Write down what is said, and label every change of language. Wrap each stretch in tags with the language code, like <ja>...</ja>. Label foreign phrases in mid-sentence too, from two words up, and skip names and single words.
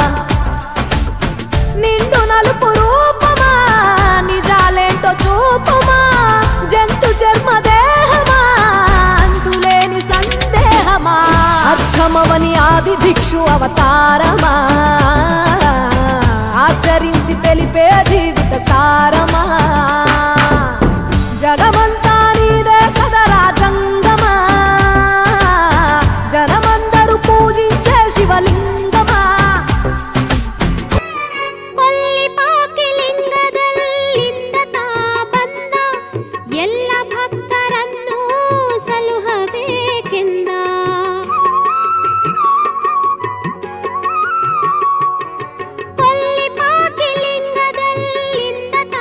<te>నిండు నలుపు రూపమా నిజాలేంటో చూపమా జంతు చర్మ దేహమా అంతులేని సందేహమా అర్థమవని ఆది భిక్షు అవతారమా ఆచరించి తెలిపే జీవిత సారమా జగమంతా నీదే కదరా జంగమా జనమందరూ పూజించే శివలింగమా.</te> <kn>ಕೊಲ್ಲಿಪಾಕಿ ಲಿಂಗದಲ್ಲಿಂದ ತಾ ಬಂದ ಎಲ್ಲ ಭಕ್ತರನ್ನು ಸಲುಹಬೇಕೆಂದ ಕೊಲ್ಲಿಪಾಕಿ ಲಿಂಗದಲ್ಲಿಂದ ತಾ</kn>